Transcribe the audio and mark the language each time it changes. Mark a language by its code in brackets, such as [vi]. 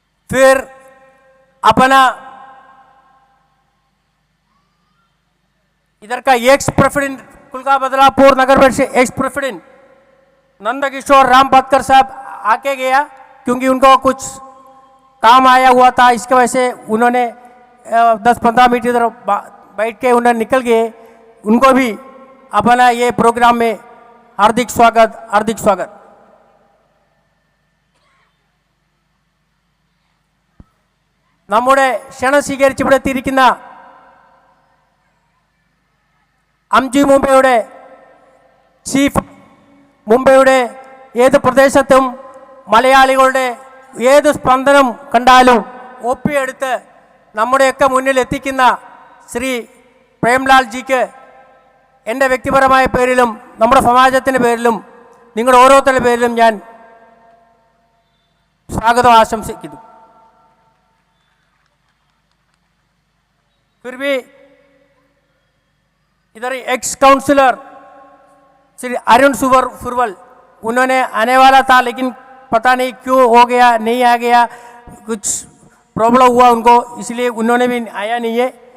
[hi] फिर अपना इधर का एक्स प्रेसिडेंट कुलगांव बदलापुर नगर परिषद एक्स प्रेसिडेंट नंदकिशोर राम पतकर साहब आके गया, क्योंकि उनको कुछ काम आया हुआ था, इसके वजह से उन्होंने 10-15 मिनट इधर बैठ के उन्होंने निकल गए। उनको भी अपना ये प्रोग्राम में हार्दिक स्वागत, हार्दिक स्वागत। [ml] നമ്മുടെ ക്ഷണം സ്വീകരിച്ച് ഇവിടെ എത്തിയിരിക്കുന്ന അംജി മുംബൈയുടെ ചീഫ്, മുംബൈയുടെ ഏത് പ്രദേശത്തും മലയാളികളുടെ ഏത് സ്പന്ദനം കണ്ടാലും ഒപ്പിയെടുത്ത് നമ്മുടെയൊക്കെ മുന്നിൽ എത്തിക്കുന്ന ശ്രീ പ്രേംലാൽ ജിക്ക് എൻ്റെ വ്യക്തിപരമായ പേരിലും നമ്മുടെ സമാജത്തിൻ്റെ പേരിലും നിങ്ങളുടെ ഓരോരുത്തരുടെ പേരിലും ഞാൻ സ്വാഗതം ആശംസിക്കുന്നു। [hi] फिर भी इधर एक्स काउंसलर श्री अरुण सुरवल, उन्होंने आने वाला था लेकिन पता नहीं क्यों हो गया, नहीं आ गया, कुछ प्रॉब्लम हुआ उनको, इसलिए उन्होंने भी आया नहीं है।